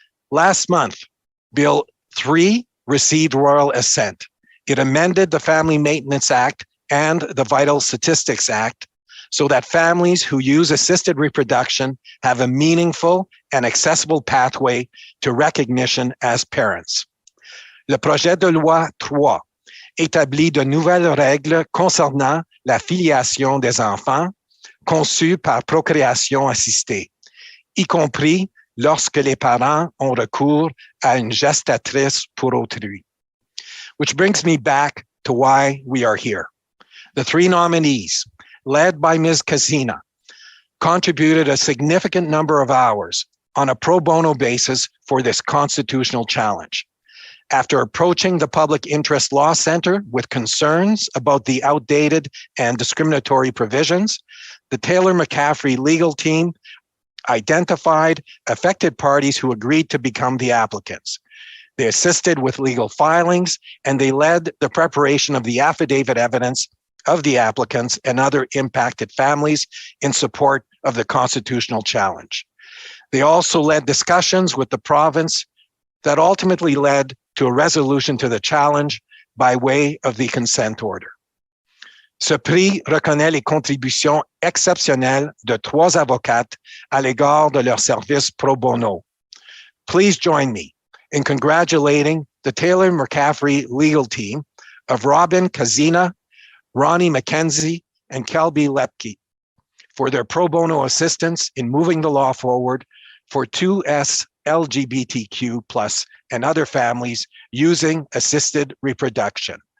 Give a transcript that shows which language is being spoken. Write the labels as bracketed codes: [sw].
[en] Last month, Bill 3 received royal assent. It amended the Family Maintenance Act and the Vital Statistics Act so that families who use assisted reproduction have a meaningful and accessible pathway to recognition as parents. [fr] Le projet de loi 3 établit de nouvelles règles concernant la filiation des enfants conçus par procréation assistée, y compris lorsque les parents ont recours à une gestatrice pour autrui. [en] Which brings me back to why we are here. The three nominees, led by Ms. Kazina, contributed a significant number of hours on a pro bono basis for this constitutional challenge. After approaching the Public Interest Law Center with concerns about the outdated and discriminatory provisions, the Taylor McCaffrey legal team identified affected parties who agreed to become the applicants. They assisted with legal filings, and they led the preparation of the affidavit evidence of the applicants and other impacted families in support of the constitutional challenge. They also led discussions with the province that ultimately led to a resolution to the challenge by way of the consent order. [fr] Ce prix reconnaît les contributions exceptionnelles de 3 avocates à l'égard de leur service pro bono. [en] Please join me in congratulating the Taylor McCaffrey legal team of Robynne Kazina, Rhoni, Mackenzie, and Kelby Loeppky for their pro bono assistance in moving the law forward for 2S LGBTQ+ and other families using assisted reproduction.